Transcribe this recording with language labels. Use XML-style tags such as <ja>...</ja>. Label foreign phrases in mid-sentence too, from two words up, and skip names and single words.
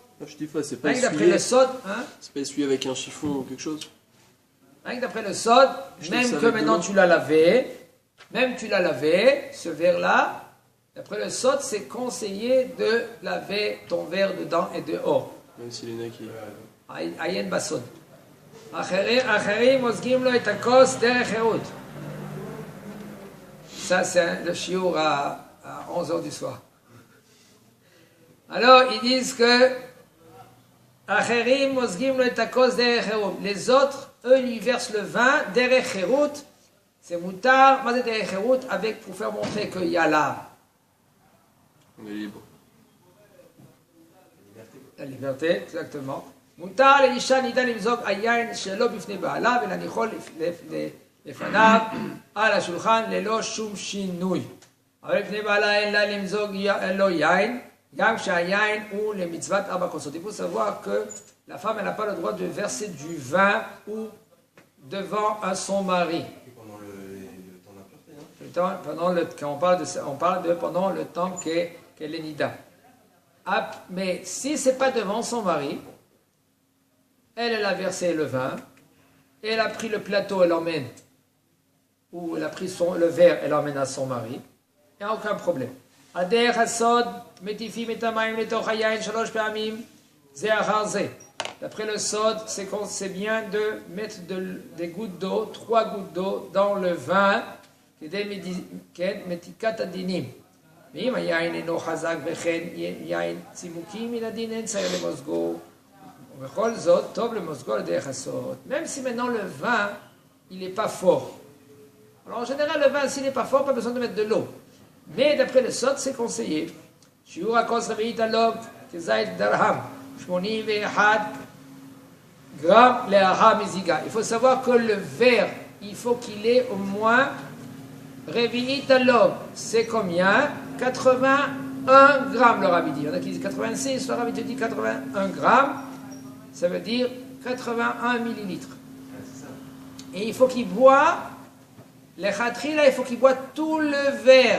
<fr>Shtifa, c'est pas d'après le sod, hein? C'est pas essuyé avec un chiffon ou quelque chose. D'après le sod, même que maintenant tu l'as lavé, ce verre-là, d'après le sod, c'est conseillé de laver ton verre dedans et dehors. Même s'il est naqué.</fr> <he>עיין בסוד. אחרים מוזגים לו את הכוס דרך חירות.</he> <fr>Ça, c'est le shiur à 11h du soir. Alors, ils disent que</fr> <he>אחרים מוזגים לו את הכוס דרך חירות.</he> <fr>Les autres, eux, ils versent le vin</fr> <he>דרך חירות.</he> <fr>C'est moutar, mais</fr> <he>דרך חירות,</he> <fr>avec pour faire montrer qu'il y a là. On est libre. La liberté, exactement.</fr> <he>מותר לאישה נידה למזוג היין שלא בפני בעלה ולהניחו לפניו על השולחן ללא שום שינוי. אבל לפני בעלה אין לה למזוג לו יין, גם כשהיין הוא למצוות 4 כוסות.</he> <fr>Il faut savoir que la femme n'a pas le droit de verser du vin ou devant son mari. Pendant le temps d'impureté, on parle de pendant le temps qu'elle est nida. Mais si ce n'est pas devant son mari, elle a versé le vin, elle a pris le plateau, elle l'emmène, ou elle a pris le verre, elle l'emmène à son mari, il n'y a aucun problème. D'après le sod, c'est bien de mettre des gouttes d'eau, 3 gouttes d'eau dans le vin,</fr> <he>ואם היין אינו חזק וכן יין צימוקים מן הדין אין צריך למוזגו ובכל זאת טוב למוזגו על דרך הסוד.</he> <fr>Même si maintenant le vin il n'est pas fort, alors en général le vin s'il n'est pas fort pas besoin de mettre de l'eau, mais d'après le sod c'est conseillé.</fr> <he>שיעור הכוס רביעית עליו כזית דרהם 81 גרם לאחר מזיגה.</he> <fr>Il faut savoir que le verre il faut qu'il ait au moins</fr> <he>רביעית עליו,</he> <fr>c'est combien? 81 grammes, le rabbi dit. Il y en a qui disent 86, le rabbi te dit 81 grammes. Ça veut dire 81 millilitres. Et il faut qu'il boit, les khatri là, il faut qu'il boit tout le verre.</fr>